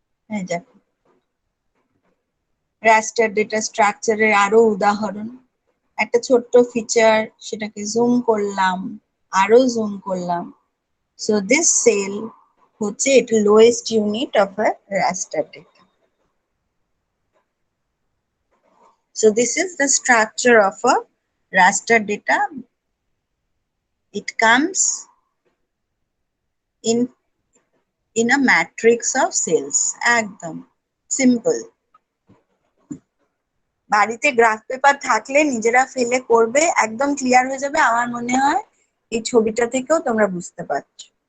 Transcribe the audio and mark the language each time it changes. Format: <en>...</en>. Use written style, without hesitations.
<bn>হ্যাঁ, দেখো রাস্টার ডেটা স্ট্রাকচারের আরো উদাহরণ, একটা ছোট্ট ফিচার, সেটাকে জুম করলাম, আরো জুম করলাম,</bn> <en>so this cell</en> <bn>হচ্ছে এটা</bn> <en>Lowest unit of a raster data. So this is the structure of a raster data. It comes in a matrix of cells.</en> <bn>একদম সিম্পল। বাড়িতে গ্রাফ পেপার থাকলে নিজেরা ফেলে করবে, একদম ক্লিয়ার হয়ে যাবে। আমার মনে হয় এই ছবিটা থেকেও তোমরা বুঝতে পারছো।</bn>